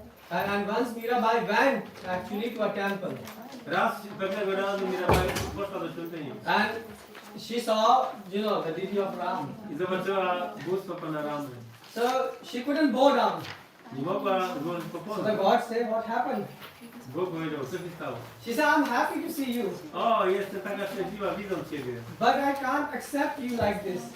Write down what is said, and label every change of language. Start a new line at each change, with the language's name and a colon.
English: And once Mirabai went actually to a temple.
Polish: Raz pewnego razu Mirabai poszła do świątyni.
English: And she saw, the deity of Ram.
Polish: I zobaczyła bóstwo Pana Ramy.
English: So she couldn't bow down.
Polish: Nie mogła złożyć
English: So
Polish: pokłonu.
English: the God said, what happened?
Polish: Bóg powiedział, co się stało?
English: She said, I'm happy to see you,
Polish: O, jestem taka szczęśliwa widząc Ciebie.
English: but I can't accept you like this.